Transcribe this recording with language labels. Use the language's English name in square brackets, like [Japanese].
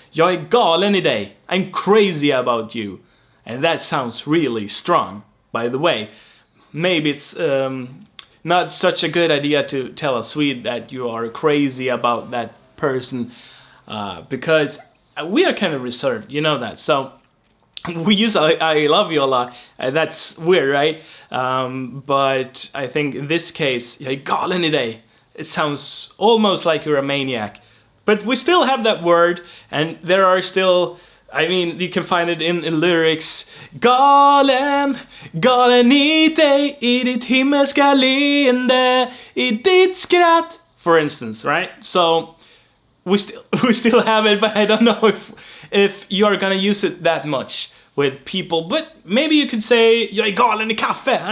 [Swedish] Jag är galen i dig. [English] I'm crazy about you. And that sounds really strong, by the way. Maybe it's not such a good idea to tell a Swede that you are crazy about that person, because we are kind of reserved, you know that. So we use I love you a lot. That's weird, right? But I think in this case, [Swedish] jag är galen i dig. [English] It sounds almost like you're a maniac. But we still have that word, and there are still, I mean, you can find it in lyrics. [Swedish] Galen, galen i dig, i ditt himmelska leende, i ditt skratt. [English] For instance, right? So we still have it, but I don't know if you're gonna use it that much with people. But maybe you could say, [Swedish] jag är galen i kaffe.